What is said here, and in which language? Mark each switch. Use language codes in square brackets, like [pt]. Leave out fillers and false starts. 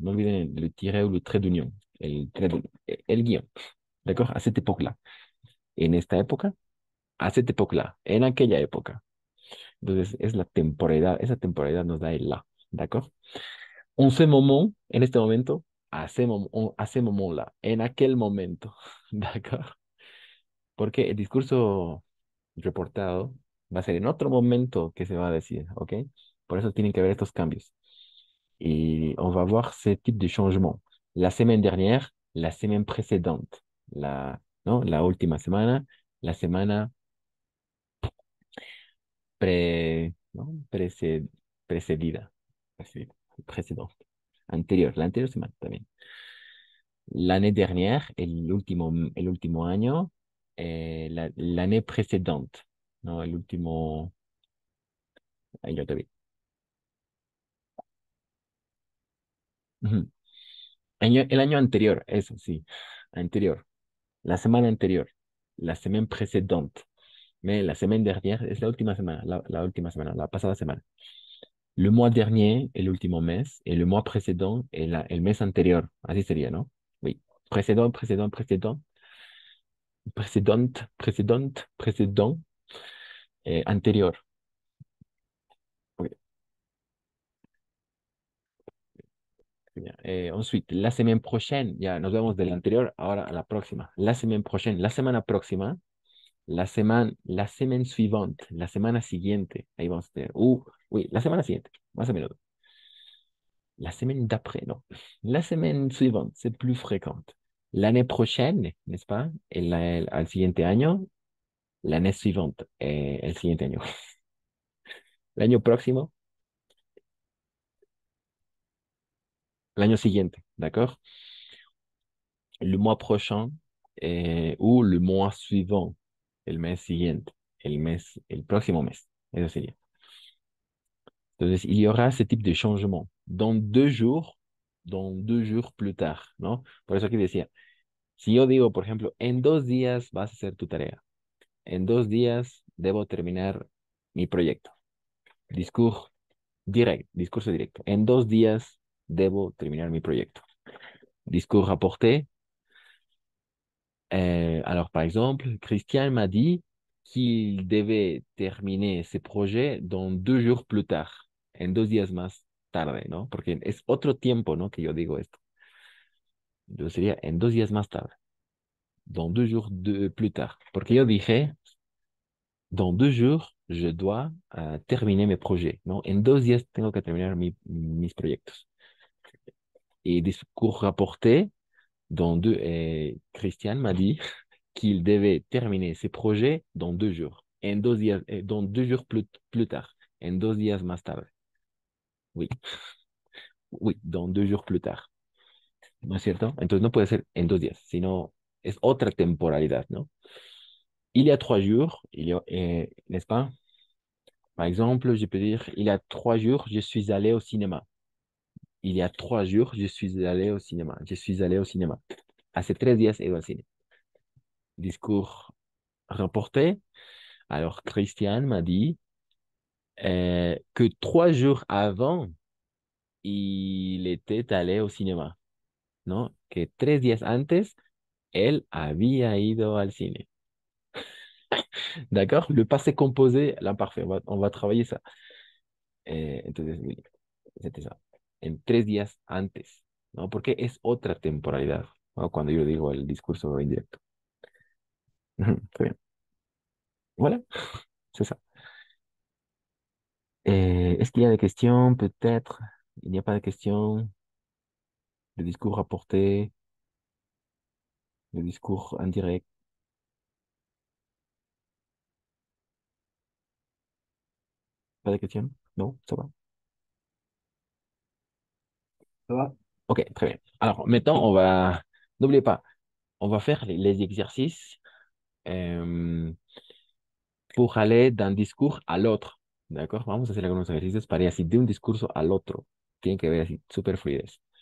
[es] No olviden [fr] le tiret ou le trait d'union. [es] El guión. [fr] ¿D'accord? À cette époque-là. [es] En esta época, [fr] a cette époque-là. [es] En aquella época. Entonces es la temporalidad. Esa temporalidad nos da el la. [fr] ¿D'accord? En ce moment, [es] en este momento, [fr] a ce moment-là. [es] En aquel momento. ¿D'accord? Porque el discurso reportado va a ser en otro momento que se va a decir. ¿Ok? Por eso tienen que haber estos cambios. [fr] Et on va voir ce type de changement. La semaine dernière, la semaine précédente, non, [es] la última semana, la semana non, precedida, précédente, anterior, la anterior semana también. [fr] L'année dernière, [es] el último año, [fr] l'année précédente, [es] no, el último, ahí lo te vi. Ujú. El año anterior, eso sí, anterior. La semana anterior, [fr] la semaine précédente. Mais la semaine dernière [es] es la última semana, la última semana, la pasada semana. [fr] Le mois dernier, [es] el último mes, [fr] et le mois précédent, [es] el mes anterior. Así sería, ¿no? Oui. [fr] Précédent, précédent, précédent, précédente, précédente, précédent, anterior. Ok, très bien. Ensuite, la semaine prochaine, [es] ya nos vemos del anterior, ahora a la próxima. [fr] La semaine prochaine, [es] la semana próxima. [fr] La semaine suivante, [es] la semana siguiente, ahí vamos a tener, oui, la semana siguiente, más o menos. [fr] La semaine d'après, non. La semaine suivante, c'est plus fréquente. L'année prochaine, n'est-ce pas? [es] Al siguiente año, [fr] l'année suivante, [es] el siguiente año. El año próximo, el año siguiente, d'accord? [fr] Le mois prochain, ou le mois suivant, [es] el mes siguiente, el próximo mes, eso sería. [fr] Entonces, il y aura ce type de changement dans 2 jours plus tard, ¿no? [es] Por eso aquí decía, si yo digo, por ejemplo, en 2 días vas a hacer tu tarea, en 2 días debo terminar mi proyecto. Discurso directo. En 2 días debo terminar mi proyecto. [fr] Discours rapporté. Alors, par exemple, Christian m'a dit qu'il devait terminer ses projets dans 2 jours plus tard, [es] en 2 días más tarde, [fr] ¿no? [es] Porque es otro tiempo, ¿no? Que yo digo esto. Entonces sería en 2 días más tarde, [fr] dans 2 jours plus tard. [es] Porque yo dije, [fr] dans 2 jours, je dois terminer mes projets, ¿no? [es] En 2 días tengo que terminar mis proyectos. [fr] Y discours rapporté, Christian m'a dit qu'il devait terminer ses projets dans 2 jours. [es] En 2 días, [fr] dans 2 jours plus tard. [es] En 2 días más tarde. Oui. [fr] Oui, dans 2 jours plus tard. [es] ¿No es cierto? Entonces no puede ser en 2 días, sino es otra temporalidad, ¿no? [fr] Il y a 3 jours, n'est-ce pas? Par exemple, je peux dire, il y a 3 jours, je suis allé au cinéma. Il y a 3 jours, je suis allé au cinéma. Je suis allé au cinéma. [es] Hace 3 días he ido al cine. [fr] Discours rapporté. Alors, Christian m'a dit que 3 jours avant, il était allé au cinéma. [es] ¿no? Que 3 días antes, él había ido al cine. [fr] D'accord? Le passé composé, l'imparfait. On va travailler ça. Entonces, oui, c'était ça. [es] En 3 días antes, ¿no? Porque es otra temporalidad, ¿no? Cuando yo digo el discurso indirecto. [fr] Très bien. Voilà, c'est ça. Est-ce qu'il y a des questions? Peut-être. Il n'y a pas de questions. Le discours rapporté, le discours indirect. Pas de questions? Non, ça va. Ça va? Ok, très bien. Alors, maintenant, n'oubliez pas, on va faire les exercices euh, pour aller d'un discours à l'autre. ¿D'accord? [es] Vamos a hacer algunos ejercicios para ir así de un discurso al otro. Tienen que ver así, super fluidez.